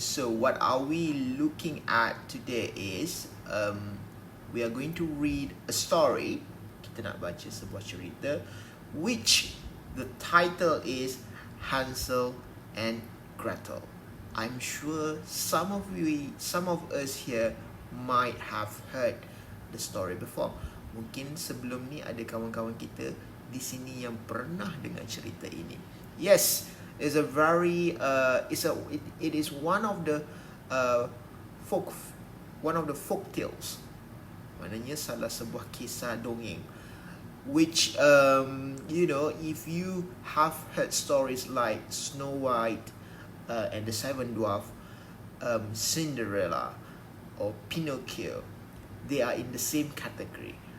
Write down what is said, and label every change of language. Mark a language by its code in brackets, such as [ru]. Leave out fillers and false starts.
[en] So what are we looking at today is we are going to read a story. [ms] Kita nak baca sebuah cerita [en] which the title is [ms] Hansel and Gretel. [en] I'm sure some of us here might have heard the story before. [ms] Mungkin sebelum ni ada kawan-kawan kita di sini yang pernah dengar cerita ini. [en] Yes, it's a very it is one of the folk tales. [ms] Maknanya salah sebuah kisah dongeng [en] which if you have heard stories like Snow White and the Seven Dwarfs, Cinderella or Pinocchio, they are in the same category.